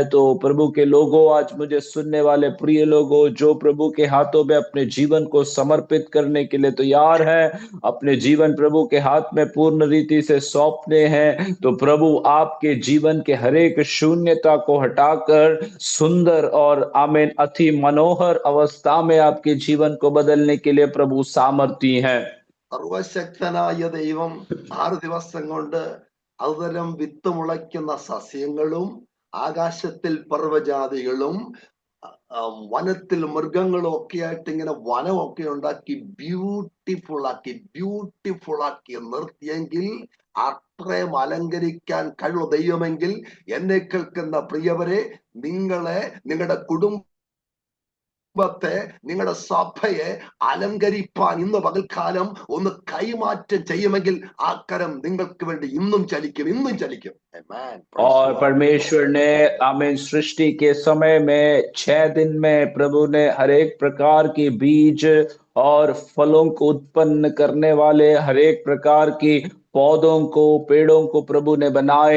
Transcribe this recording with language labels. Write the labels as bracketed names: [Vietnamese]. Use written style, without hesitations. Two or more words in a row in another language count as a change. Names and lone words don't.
[Hindi] तो प्रभु के लोगों, आज मुझे सुनने वाले प्रिय लोगों, जो प्रभु के हाथों में अपने जीवन को समर्पित करने के लिए तैयार है, अपने जीवन प्रभु के हाथ में पूर्ण रीति से सौंपने हैं, तो प्रभु आपके जीवन के हर एक शून्यता को हटाकर सुंदर और आमीन अति मनोहर अवस्था में आपके जीवन को बदलने के लिए प्रभु सामर्थी है। [Malayalam] സർവശക്തനായ ദൈവം 6 ദിവസം കൊണ്ട് അതുതരം വിത്ത് മുളയ്ക്കുന്ന സസ്യങ്ങളും ആകാശത്തിൽ പർവ്വജാതികളും വനത്തിൽ മൃഗങ്ങളും ഒക്കെ ആയിട്ട് ഇങ്ങനെ വനമൊക്കെ ഉണ്ടാക്കി ബ്യൂട്ടിഫുൾ ആക്കി നിർത്തിയെങ്കിൽ, അത്രയും അലങ്കരിക്കാൻ കഴിവ് ദൈവമെങ്കിൽ, എന്നെ കേൾക്കുന്ന പ്രിയവരെ, നിങ്ങളെ, നിങ്ങളുടെ കുടുംബത്തെ, നിങ്ങളുടെ സഭയെ അലങ്കരിപ്പാൻ ഇന്ന് പകൽക്കാലം ഒന്ന് കൈമാറ്റം ചെയ്യുമെങ്കിൽ ആ കരം നിങ്ങൾക്ക് വേണ്ടി ഇന്നും ചലിക്കും, ഇന്നും ചലിക്കും. [Hindi] और परमेश्वर ने आमीन सृष्टि के समय में 6 दिन में प्रभु ने हर एक प्रकार की बीज और फलों को उत्पन्न करने वाले हर एक प्रकार की पौधों को, पेड़ों को प्रभु ने बनाए।